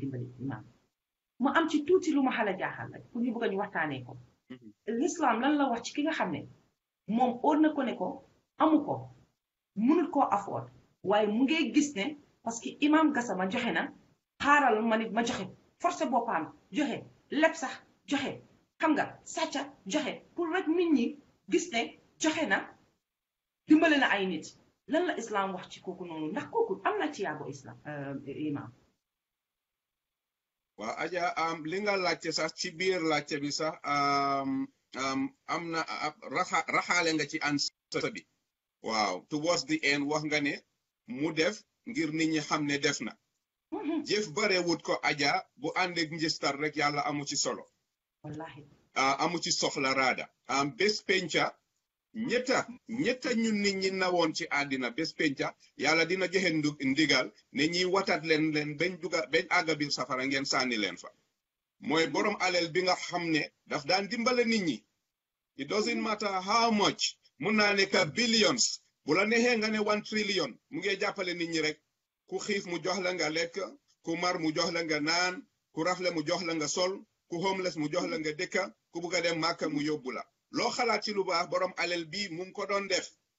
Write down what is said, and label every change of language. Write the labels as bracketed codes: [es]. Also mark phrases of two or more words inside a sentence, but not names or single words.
[wo] dimbale imam mu am ci tuuti lu ma xala jaaxal rek pour ñu bëgg ñu waxtaanee ko l'islam lan la wax ci ki nga xam ne moom óor na ko ne ko amu ko mënul koo afford waaye mu ngi gis ne [fr] parce que [wo] imam Gassama joxe na xaaral ma nit ma joxe forcé boppam joxe lépp sax joxe xam nga sàcca joxe pour rek nit ñi gis ne joxe na dimbale na ay nit lan la islam wax ci kooku noonu ndax kooku am na ci yaago islam imam waaw aja li nga laajte sax ci biir laajte bi sax am na raxaale nga ci answer bi waaw [en] towards the end [wo] wax nga ne mu def ngir nit ñi xam ne def na jëf bare wut ko aja bu àndeek njistar rek yàlla amu ci solo wallahi amu ci soxla raada bés penca ñetta ñun nit ñi nawoon ci àddina bés penca yàlla dina joxe ndigal ne ñiy watat leen bañ àgga biir safara ngeen sànni leen fa mooy borom alal bi nga xam ne daf daan dimbale nit ñi [en] it doesn't matter how much [wo] mun naa ne ka billions bu la neexee nga ne 1 trillion mu ngi jàppale nit ñi rek ku xiif mu jox la nga lekk ku mar mu jox la nga naan ku rafle mu jox la nga sol ku homeless mu jox la nga dëkka ku bugg a dem màkka mu yóbbu la loo xalaat ci lu baax borom alal bii mu ngi ko doon def